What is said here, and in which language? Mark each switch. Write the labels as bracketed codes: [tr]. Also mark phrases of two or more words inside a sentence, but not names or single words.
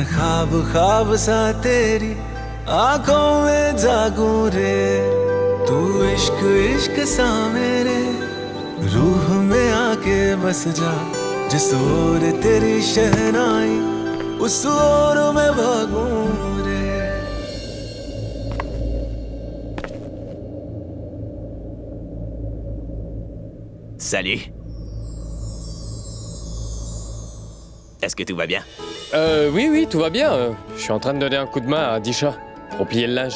[hi] ख्वाब ख्वाब सा तेरी आंखों में जागूं रे तू इश्क इश्क सा मेरे रूह में आके बस जा जिस ओर तेरी शहनाई उस ओर मैं भागूं रे [fr] Salut. Est-ce que tout va bien? Oui, tout va bien. Je suis en train de donner un coup de main à Disha pour plier le linge.